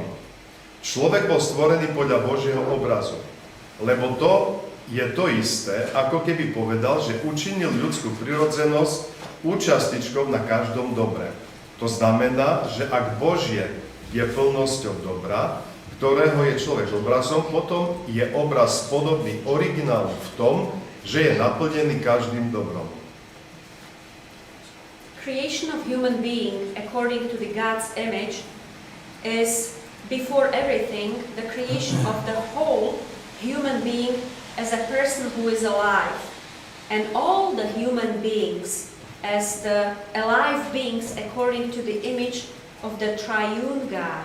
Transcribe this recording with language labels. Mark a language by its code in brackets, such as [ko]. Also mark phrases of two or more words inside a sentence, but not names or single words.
[sk] Človek bol stvorený podľa Božieho obrazu, lebo to je to isté, ako keby povedal, že učinil ľudskú prirodzenosť účastičkou na každom dobre. To znamená, že ak Božie je plnosťou dobra, ktorého je človek obrazom, potom je obraz podobný originálu v tom, že je naplnený každým dobrom. [en] Creation of human being according to the God's image is before everything the creation of the whole human being as a person who is alive, and all the human beings as the alive beings according to the image of the triune God.